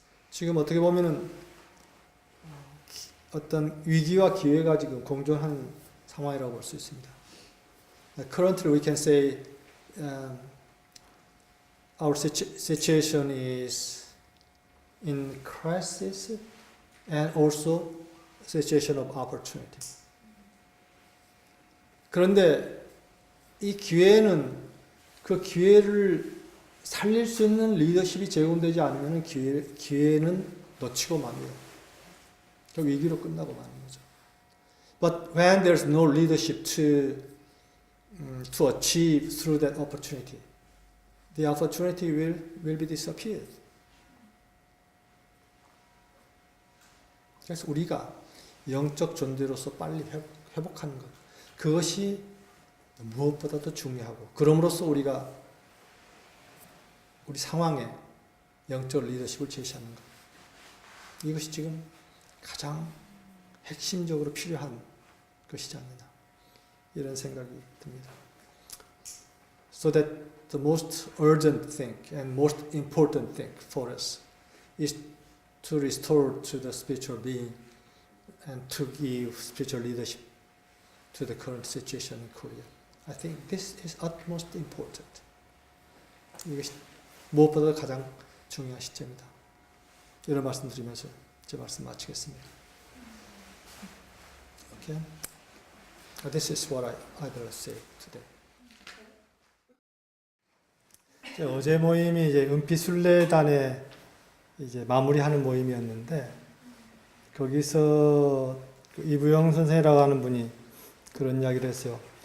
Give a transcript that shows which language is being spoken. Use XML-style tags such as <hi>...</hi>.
<ko>지금 어떻게 보면은 어떤 위기와 기회가 지금 공존하는 상황이라고 볼 수 있습니다.</ko> <en>Currently, we can say our situation is in crisis and also situation of opportunity.</en> <ko>그런데 이 기회는 그 기회를 살릴 수 있는 리더십이 제공되지 않으면 기회는 놓치고 맙니다. 그 위기로 끝나고 마는 거죠.</ko> <en>But when there's no leadership to achieve through that opportunity, the opportunity will be disappeared.</en> <ko>그래서 우리가 영적 존재로서 빨리 회복하는 것, 그것이 무엇보다도 중요하고, 그럼으로써 우리가 우리 상황에 영적 리더십을 제시하는 것, 이것이 지금 가장 핵심적으로 필요한 것이지 않느냐, 이런 생각이 듭니다.</ko> <en>So that the most urgent thing and most important thing for us is to restore to the spiritual being and to give spiritual leadership to the current situation in Korea. I think this is utmost important.</en> <ko>이것이 무엇보다 가장 중요한 시점이다. 이런 말씀 드리면서 제 말씀 마치겠습니다.</ko> <en>Okay? This is what I'd like to say today.</en> <ko>어제 모임이 이제 은피순례단의 이제 마무리하는 모임이었는데 거기서 이부영 선생이라고 하는 분이 그런 이야기를 했어요.</ko>